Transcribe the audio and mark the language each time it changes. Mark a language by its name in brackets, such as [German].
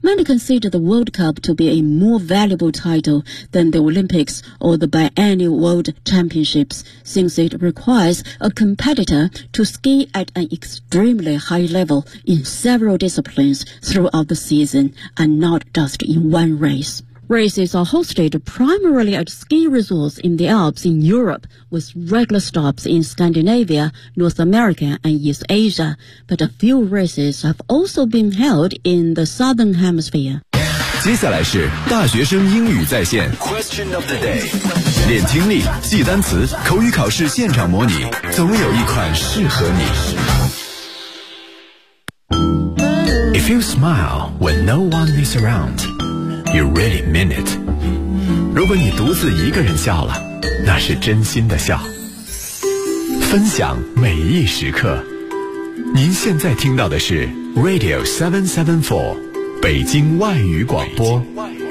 [English] Many consider the World Cup to be a more valuable title than the Olympics or the biennial World Championships, since it requires a competitor to ski at an extremely high level in several disciplines throughout the season and not just in one race. Races are hosted primarily at ski resorts in the Alps in Europe, with regular stops in Scandinavia, North America, and East Asia. But a few races have also been held in the Southern Hemisphere. [Chinese] 接下来是大学生英语在线 [English] Question of the day. [Chinese] 练听力，记单词，口语考试现场模拟，总有一款适合你。 [English] If you smile when no one is around,You really mean it. [Chinese] 如果你独自一个人笑了，那是真心的笑。分享每一时刻。您现在听到的是 Radio 774，北京外语广播。北京外语广播。